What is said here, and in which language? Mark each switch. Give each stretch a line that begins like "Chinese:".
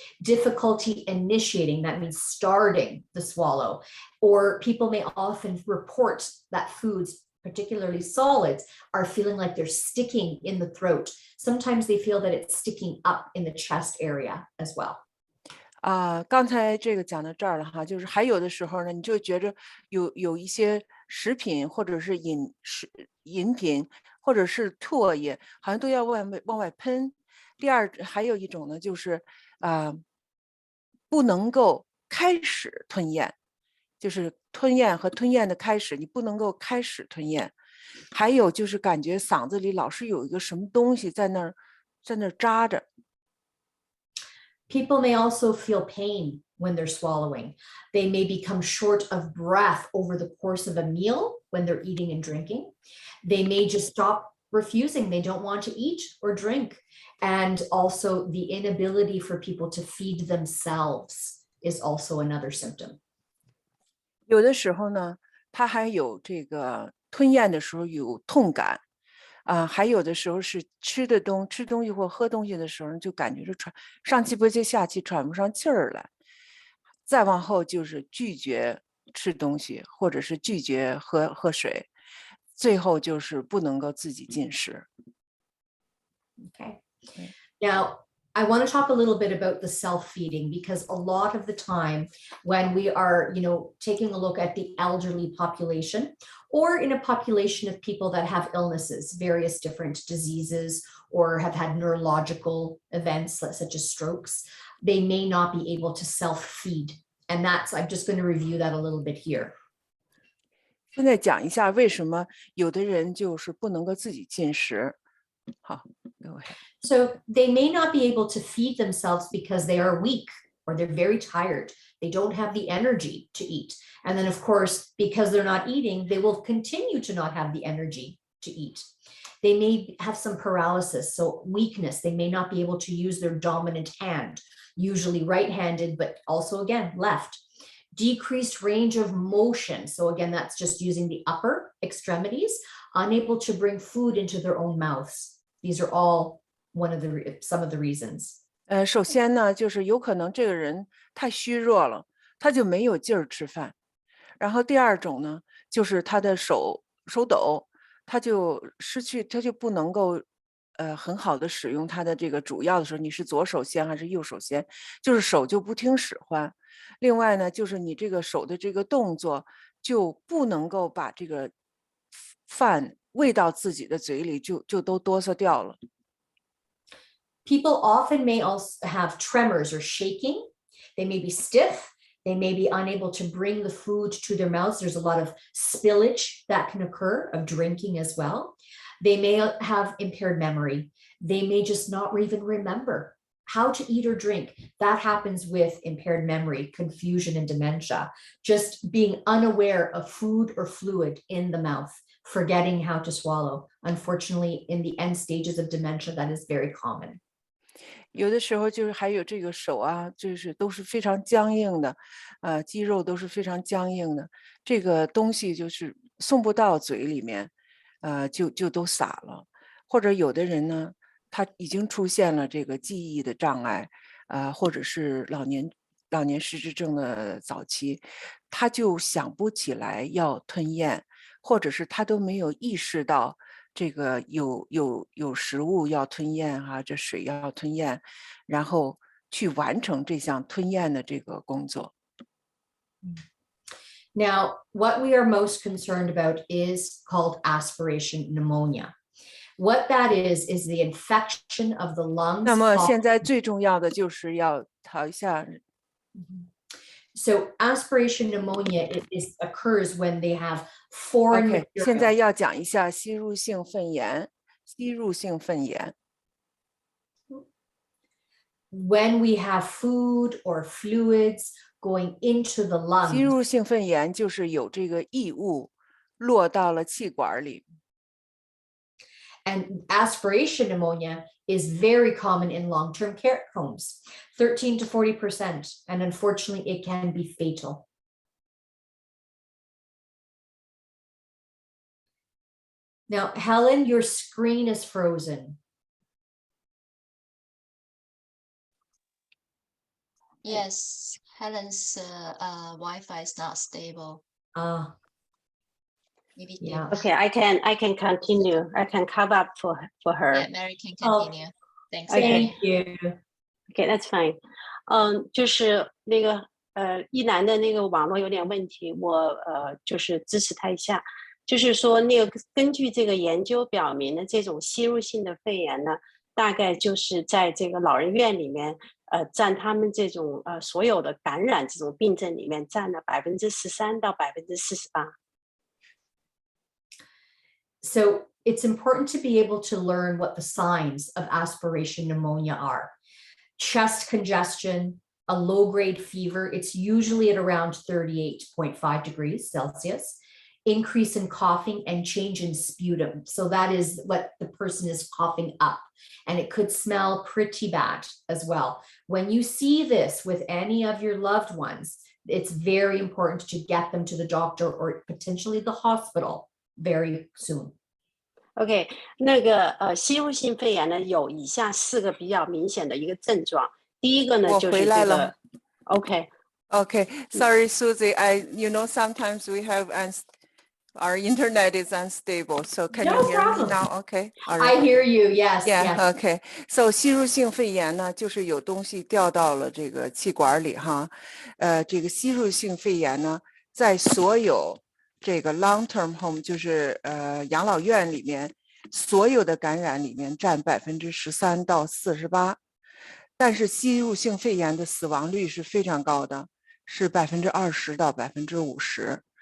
English: Difficulty initiating, that means starting the swallow, or people may often report that foods particularly solids, are feeling like they're sticking in the throat. Sometimes they feel that it's sticking up in the chest area as well.
Chinese: 刚才这个讲到这儿了哈，就是还有的时候呢，你就觉着有一些食品或者是饮品或者是唾液，好像都要往外喷。第二，还有一种呢，就是不能够开始吞咽，就是吞咽和吞咽的开始，你不能够开始吞咽。还有就是感觉嗓子里老是有一个什么东西在那儿扎着。
English: People may also feel pain when they're swallowing. They may become short of breath over the course of a meal when they're eating and drinking. They may just stop refusing. They don't want to eat or drink. And also the inability for people to feed themselves is also another symptom.
Chinese: 有的时候呢，他还有这个吞咽的时候有痛感，还有的时候是吃东西或喝东西的时候，就感觉是上气不接下气，喘不上气儿来。再往后就是拒绝吃东西，或者是拒绝喝水，最后就是不能够自己进食。
English: Okay. Now, I want to talk a little bit about the self-feeding, because a lot of the time when we are, taking a look at the elderly population or in a population of people that have illnesses, various different diseases, or have had neurological events such as strokes, they may not be able to self-feed. And I'm just going to review that a little bit here.
Chinese: 现在讲一下为什么有的人就是不能够自己进食。
English: 好，go ahead. So they may not be able to feed themselves because they are weak or they're very tired. They don't have the energy to eat. And then, of course, because they're not eating, they will continue to not have the energy to eat. They may have some paralysis, so weakness. They may not be able to use their dominant hand, usually right-handed, but also, again, left. Decreased range of motion. So again, that's just using the upper extremities, unable to bring food into their own mouths. These are all some of the reasons.
Chinese: 首先呢，就是有可能这个人太虚弱了，他就没有劲儿吃饭。然后第二种呢，就是他的手抖，他就不能够很好的使用他的这个主要的时候，你是左手先还是右手先，就是手就不听使唤。另外呢，就是你这个手的这个动作就不能够把这个饭喂到自己的嘴里，就都哆嗦掉了。
English: People often may also have tremors or shaking. They may be stiff. They may be unable to bring the food to their mouths. There's a lot of spillage that can occur of drinking as well. They may have impaired memory. They may just not even remember how to eat or drink. That happens with impaired memory, confusion, and dementia. Just being unaware of food or fluid in the mouth, forgetting how to swallow. Unfortunately, in the end stages of dementia, that is very common.
Chinese: 有的时候就是还有这个手啊，就是都是非常僵硬的，肌肉都是非常僵硬的，这个东西就是送不到嘴里面，就都洒了。或者有的人呢，他已经出现了这个记忆的障碍，或者是老年失智症的早期，他就想不起来要吞咽，或者是他都没有意识到这个有食物要吞咽哈，这水要吞咽，然后去完成这项吞咽的这个工作。
English: Now, what we are most concerned about is called aspiration pneumonia. What that is the infection of the lungs.
Chinese: 那么现在最重要的就是要讨一下。
English: So aspiration pneumonia occurs when they have foreign material. material.
Chinese: 现在要讲一下吸入性肺炎。吸入性肺炎。
English: When we have food or fluids going into the lungs.
Chinese: 吸入性肺炎就是有这个异物落到了气管里。
English: And aspiration pneumonia is very common in long-term care homes, 13 to 40%. And unfortunately, it can be fatal. Now, Helen, your screen is frozen. Yes, Helen's Wi-Fi is not stable. Maybe Yeah. Dave. Okay, I can continue. I can cover up for her. Yeah, Mary can continue. Thanks. Okay. Mary. Thank you. Okay, that's fine.
Chinese: 就是那个一男的那个网络有点问题，我就是支持他一下。就是说，那个根据这个研究表明呢，这种吸入性的肺炎呢，大概就是在这个老人院里面，占他们这种所有的感染这种病症里面占了13%到48%。
English: So it's important to be able to learn what the signs of aspiration pneumonia are. Chest congestion, a low-grade fever, it's usually at around 38.5 degrees Celsius, increase in coughing and change in sputum. So that is what the person is coughing up, and it could smell pretty bad as well. When you see this with any of your loved ones, it's very important to get them to the doctor or potentially the hospital very soon.
Chinese: OK， 那个吸入性肺炎呢，有以下4个比较明显的一个症状。第一个呢，就是这个 OK。
English: Okay, sorry, Susie. You know, sometimes we have our internet is unstable. So can No you hear problem. me now? Okay. All right. I hear you. Yes. Yeah. Yes. Okay.
Chinese: So 吸入性肺炎呢，就是有东西掉到了这个气管里哈。这个吸入性肺炎呢，在所有这个
English: long-term home
Chinese: 就是养老院里面所有的感染里面占13%到48%，但是吸入性肺炎的死亡率是非常高的，是20%到50%。